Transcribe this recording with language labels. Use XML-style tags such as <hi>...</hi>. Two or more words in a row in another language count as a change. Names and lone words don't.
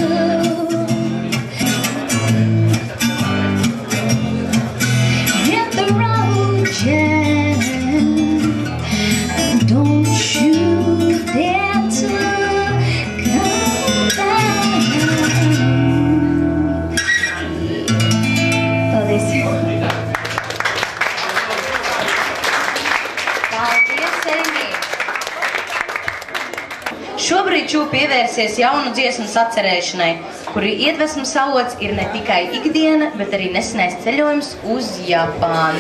<en>Hit the road, Jack, don't you dare to come back.</en> <lv>Paldies. Paldies, Amy. Šobrīd Čū pievērsies jaunu dziesmas atcerēšanai, kuri iedvesmas avots ir ne tikai ikdiena, bet arī nesenais ceļojums uz Japānu.</lv>